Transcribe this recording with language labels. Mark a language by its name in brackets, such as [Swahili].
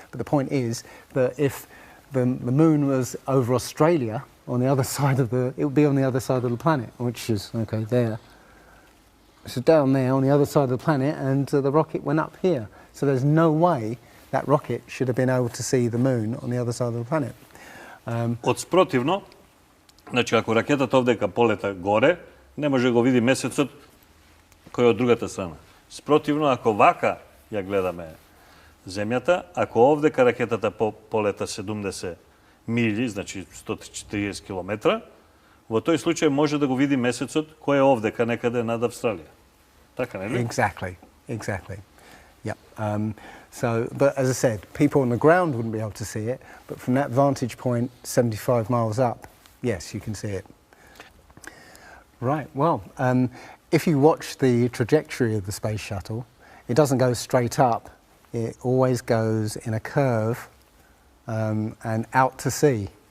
[English] But the point is that if the moon was over Australia, on the other side of it would be on the other side of the planet, which is, okay, there. So down there on the other side of the planet, and the rocket went up here. So there's no way that rocket should have been able to see the moon on the other side of the planet. [Macedonian] Спротивно, значи ако ракетата овдека полета горе, не може да го види месецот кој е од другата страна. Спротивно, ако вака ја гледаме земјата, ако овдека ракетата полета 70 мили, значи 140 километра, во тој случај може да го види месецот кој е овдека некаде над Австралија. Така, нели? [English] Exactly. Yep. So, but as I said, people on the ground wouldn't be able to see it, but from that vantage point, 75 miles up, yes, you can see it. Right, well, if you watch the trajectory of the space shuttle, it doesn't go straight up, it always goes in a curve and out to sea.